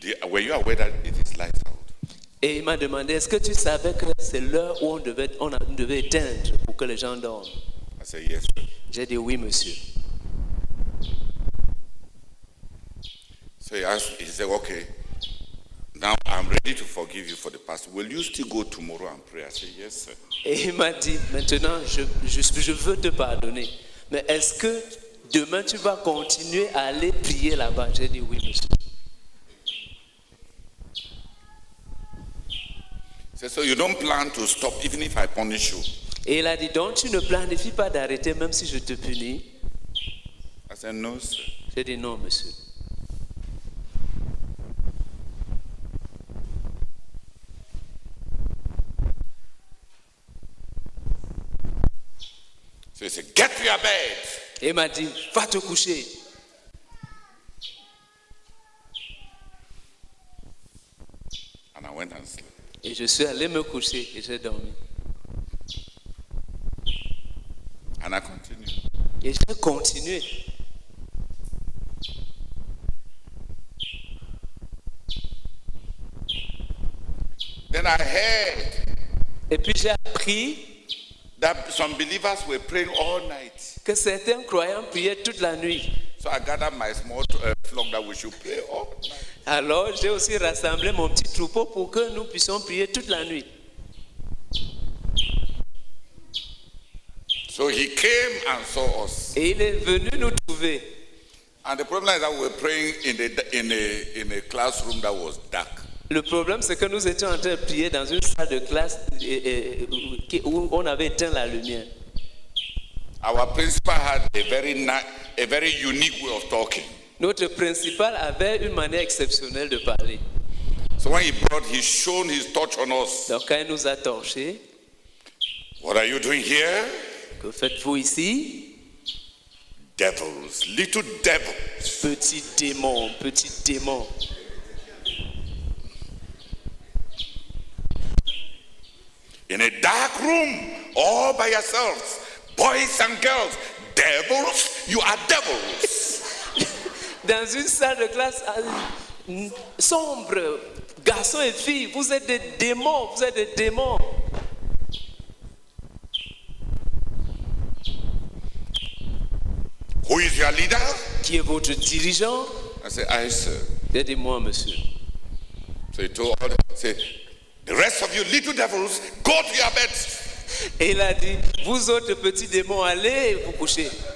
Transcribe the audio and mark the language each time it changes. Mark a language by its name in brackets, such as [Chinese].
[English] were you aware that it is lights out? [French] est-ce que tu savais que c'est l'heure où on devait éteindre pour que les gens dorment? [English] I said, yes, sir. [French] J'ai dit, oui, monsieur. [English] So he said, okay, now I'm ready to forgive you for the past. Will you still go tomorrow and pray? I said, yes, sir. [French] Et il m'a dit, maintenant, je veux te pardonner. Mais est-ce que demain, tu vas continuer à aller prier là-bas? J'ai dit, oui, monsieur. [English] So you don't plan to stop even if I punish you. [French] Et il a dit, donc tu ne planifies pas d'arrêter même si je te punis? [English] I said, no, sir. [French] J'ai dit, non, monsieur. [English] So he said, get to your bed. [French] Et il m'a dit, va te coucher. [English] And I went and slept. [French] Et je suis allé me coucher et j'ai dormi. [English] And I continued. [French] Et j'ai continué. [English] Then I heard [French] Et puis j'ai appris [English] that some believers were praying all night. [French] que certains croyants priaient toute la nuit. [English] So I gathered my small flock that we should pray all night. [French] Alors j'ai aussi rassemblé mon petit troupeau pour que nous puissions prier toute la nuit. [English] So he came and saw us. [French] Et il est venu nous trouver. [English] And the problem is that we were praying in a classroom that was dark. [French] Le problème, c'est que nous étions en train de prier dans une salle de classe où on avait éteint la lumière. [English] Our principal had a very unique way of talking. [French] Notre principal avait une manière exceptionnelle de parler. [English] So when he shone his torch on us. [French] Donc quand il nous a torchés, [English] What are you doing here? [French] que faites-vous ici? [English] Devils, little devils. [French] Petit démon, petit démon. [English] In a dark room, all by yourselves, boys and girls, devils, you are devils. [French] Dans une salle de classe sombre, garçons et filles, vous êtes des démons, vous êtes des démons. [English] Who is your leader? [French] Qui est votre dirigeant? [English] I said, I, sir. [French] J'ai dit, moi, monsieur. [English] So he told all the rest of you little devils, go to your beds. [French] Et il a dit, vous autres petits démons, allez vous coucher.